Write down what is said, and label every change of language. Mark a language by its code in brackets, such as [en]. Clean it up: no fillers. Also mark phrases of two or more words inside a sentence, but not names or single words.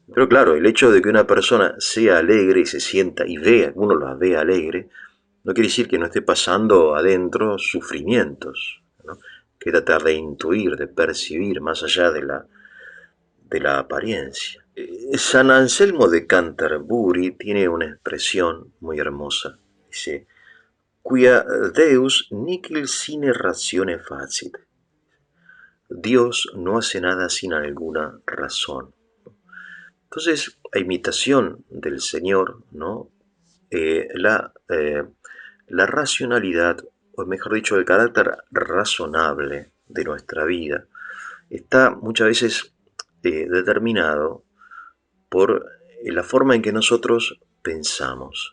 [es] Pero claro, el hecho de que una persona sea alegre y se sienta y vea, uno la ve alegre, no quiere decir que no esté pasando adentro sufrimientos, ¿no?, que tratar de intuir, de percibir más allá de la apariencia. San Anselmo de Canterbury tiene una expresión muy hermosa. Dice, [la] quia Deus nihil sine ratione facit. [es] Dios no hace nada sin alguna razón. Entonces, a imitación del Señor, ¿no? Eh, la, eh, la racionalidad, o mejor dicho, el carácter razonable de nuestra vida, está muchas veces determinado por la forma en que nosotros pensamos.